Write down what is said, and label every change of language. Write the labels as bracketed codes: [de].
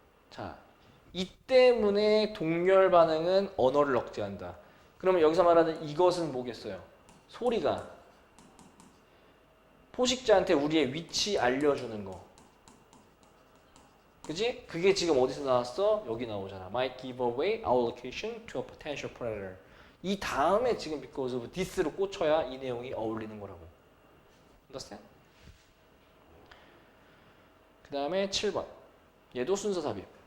[ko] 자, 이 때문에 동열 반응은 언어를 억제한다. 그러면 여기서 말하는 이것은 뭐겠어요? 소리가 포식자한테 우리의 위치 알려주는 거. 그지? 그게 지금 어디서 나왔어? 여기 나오잖아. [en] Might give away our location to a potential predator. [ko] 이 다음에 지금 [en] because of this [ko] 로 꽂혀야 이 내용이 어울리는 거라고. [en] understand? [ko] 그 다음에 7번. 얘도 순서 삽입.